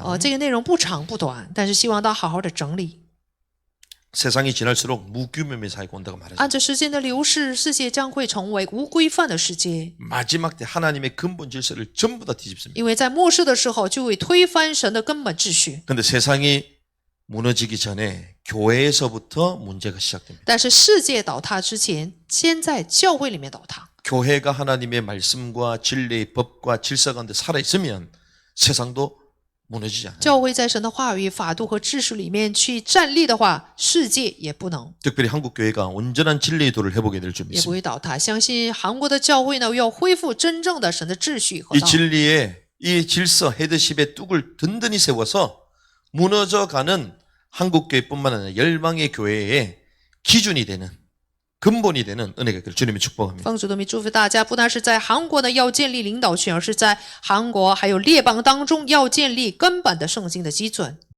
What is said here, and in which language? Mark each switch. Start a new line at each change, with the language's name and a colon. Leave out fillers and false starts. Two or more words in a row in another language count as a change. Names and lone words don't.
Chinese: 这个内容不长不短，但是希望大家好好的整理。
Korean: 세상이 지날수록 무규명의 사회가 온다고 말하죠.
Chinese: 按着时间的流逝，世界将会成为无规范的世界，
Korean: 마지막 때 하나님의 근본 질서를 전부 다 뒤집습니다.
Chinese: 因为在末世的时候就会推翻神的根本秩序。
Korean: 근데 세상이 무너지기 전에 교회에서부터 문제가 시작됩니다.
Chinese: 但是世界倒塌之前，先在教会里面倒塌。
Korean: 교회가 하나님의 말씀과 진리의 법과 질서 가운데 살아 있으면 세상도 무너지지 않아요.
Chinese: 教会在神的话语、法度和秩序里面去站立的话，世界也不能，
Korean: 특별히 한국 교회가 온전한 진리의 도를 회복해야 될 줄
Chinese: 也不
Korean: 믿습니다.
Chinese: 会倒塌。相信韩国的教会呢，要恢复真正的神的秩序和
Korean: 이
Chinese: 道。
Korean: 진리의 이 질서 헤드십의 뚝을 든든히 세워서 무너져가는 한국 교회뿐만 아니라 열방의 교회의 기준이 되는 근본이 되는 은혜가 있기를 주님이 축복합니다.
Chinese: 奉主的名祝福大家，不但是在韩国呢要建立领导权，而是在韩国还有列邦当中要建立根本的圣经的基准。